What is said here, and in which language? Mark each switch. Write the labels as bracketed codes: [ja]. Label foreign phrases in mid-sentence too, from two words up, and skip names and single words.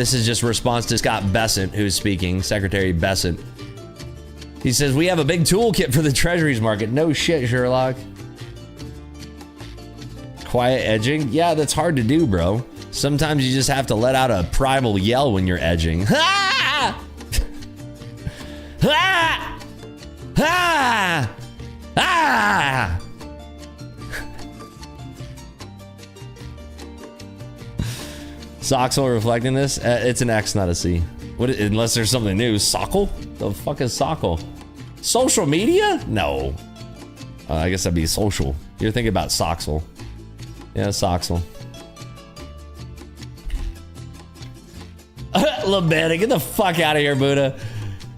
[en] This is just response to Scott Bessent, who's speaking, Secretary Bessent. He says, we have a big toolkit for the treasuries market. No shit, Sherlock. Quiet edging? Yeah, that's hard to do, bro. Sometimes you just have to let out a primal yell when you're edging. Ha! Ha! Ha! Ah! Soxel reflecting this? It's an X, not a C. What? Unless there's something new. Sockle? The fuck is Sockle? Social media? No. I guess that'd be social. You're thinking about Soxel. Yeah, Soxel. Labetta, get the fuck out of here, Buddha.